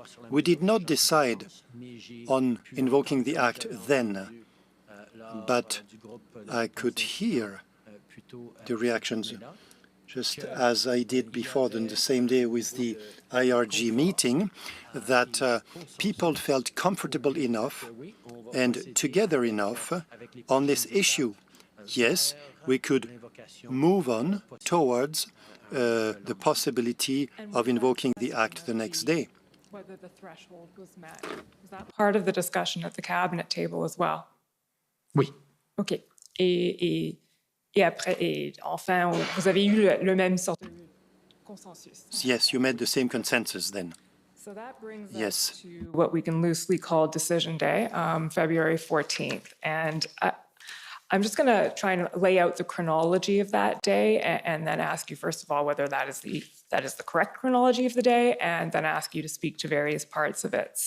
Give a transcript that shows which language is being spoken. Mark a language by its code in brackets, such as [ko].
[en] We did not decide on invoking the Act then, but I could hear the reactions, just as I did before on the same day with the IRG meeting, that people felt comfortable enough and together enough on this issue. Yes, we could move on towards the possibility of invoking the Act the next day. Whether the threshold was met. Was that part of the discussion at the cabinet table as well? [fr] Oui. [en] OK. [fr] Et après, et enfin, vous avez eu le même sorte de consensus. [en] Yes, you made the same consensus then. So that brings Yes. us to what we can loosely call Decision Day, February 14th. And I'm just going to try and lay out the chronology of that day and then ask you, first of all, whether that is the correct chronology of the day, and then ask you to speak to various parts of it.